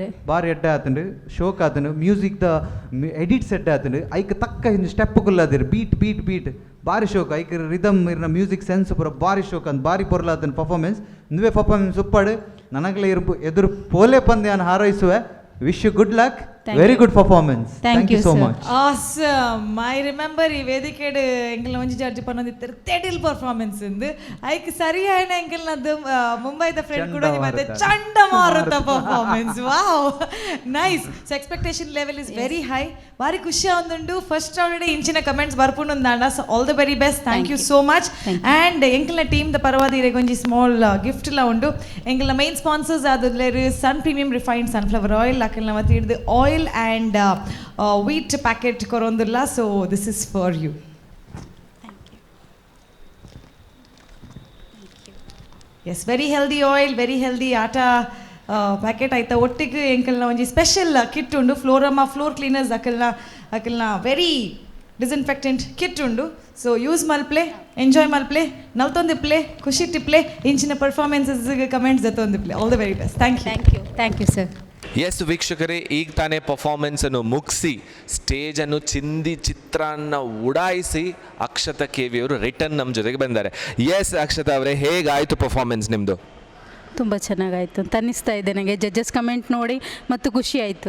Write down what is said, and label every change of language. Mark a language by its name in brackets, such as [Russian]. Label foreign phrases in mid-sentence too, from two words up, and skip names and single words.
[Tulu] ಬಾರಿ ಎಡ್ಡೆ ಆತಂಡು ಶೋಕ್ ಆತನು ಮ್ಯೂಸಿಕ್ ದ ಎಡಿಟ್ಸ್ ಎಡ್ಡೆ ಆತಂಡು ಐಕ್ ತಕ್ಕ ಹಿಂದೆ ಸ್ಟೆಪ್ ಗುಲ್ಲಾದಿರ್ [English] beat beat beat [Tulu] ಬಾರಿ ಶೋಕ್ ಐಕ್ ರಿದಮ್ ಇರ್ನ [English] music sense [Tulu] ಪೂರ ಬಾರಿ ಶೋಕ್ ಅಂತ ಬಾರಿ ಪೊರ್ಲಾತನ ಪರ್ಫಾರ್ಮೆನ್ಸ್ ನೀವೇ ಪರ್ಫಾರ್ಮೆನ್ಸ್ ಉಪ್ಪಾಡು ನನಗಲೇ ಎದುರು ಪೋಲೆ ಪಂದ್ಯ ಹಾರೈಸುವೆ. [English] wish you good luck, very good performance. thank you so much. awesome. I remember [Tulu] ಈ ವೇದಿಕೆಡ್ ಎಂಕಲ್ನ ಒಂಜಿ ಜಡ್ಜ್ ಪನ್ನೊಂದಿತ್ತರ ತೆಡಿಲ್ ಪರ್ಫಾರ್ಮೆನ್ಸ್ ಇಂದು ಐಕ್ ಸರಿಯಾಯಿನ ಎಂಕಲ್ನದ್ದು ಮುಂಬೈದ ಫ್ರೆಂಡ್ ಕೂಡ ಮತ್ತೆ ಚಂಡಮಾರುತ ಪರ್ಫಾರ್ಮೆನ್ಸ್. [English] wow, nice. so expectation level is very high. [Tulu] ಬಾರಿ ಖುಷಿ ಆಂದುಂಡು. [English] first round [Tulu] ಇಂಚಿನ ಕಮೆಂಟ್ಸ್ ಬರ್ಪುಂಡು ಅಂದಾಂಡ. [English] so all the very best. thank you so much. [Tulu] ಆ್ಯಂಡ್ ಎಂಕಲ್ನ ಟೀಮ್ ದ ಪರವಾದ ಇರೆಗೊಂಜಿ [English] small gift [Tulu] ಲ ಉಂಡು. ಎಂಕಲ್ನ [English] main sponsors [Tulu] ಆದುಲ್ಲೇರು ಸನ್ ಪ್ರೀಮಿಯಂ ರಿಫೈನ್ಡ್ ಸನ್ಫ್ಲವರ್ ಆಯಿಲ್, ಅಕಲ್ನ ಮತ್ತೆ ಹಿಡಿದು [English] oil and wheat packet [Tulu] korondilla. [English] So this is for you. Yes, very healthy oil, very healthy atta packet [Tulu] aita ottige enkalna onji [English] special kit undu. Florama floor cleaners akalna very disinfectant kit undu. So use [Tulu] malple, enjoy malple, naltondiple, ಖುಷಿ tiple, ಇಂಚಿನ performances comments ಜತೊಂದಿple. [English] All the very best. Thank you. thank you, thank you sir. [Kannada] ಎಸ್ ವೀಕ್ಷಕರೇ, ಈಗ ತಾನೇ ಪರ್ಫಾರ್ಮೆನ್ಸನ್ನು ಮುಗಿಸಿ ಸ್ಟೇಜನ್ನು ಚಿಂದಿ ಚಿತ್ರಾನ್ನ ಉಡಾಯಿಸಿ ಅಕ್ಷತಾ ಕೆವಿಯವರು ರಿಟರ್ನ್ ನಮ್ಮ ಜೊತೆಗೆ ಬಂದ್ದಾರೆ. ಎಸ್ ಅಕ್ಷತಾ ಅವರೇ, ಹೇಗಾಯಿತು ಪರ್ಫಾರ್ಮೆನ್ಸ್ ನಿಮ್ಮದು? ತುಂಬ ಚೆನ್ನಾಗಾಯಿತು ಅಂತ ಅನ್ನಿಸ್ತಾ ಇದೆ ನನಗೆ. ಜಡ್ಜಸ್ ಕಮೆಂಟ್ ನೋಡಿ ಮತ್ತು ಖುಷಿ ಆಯಿತು.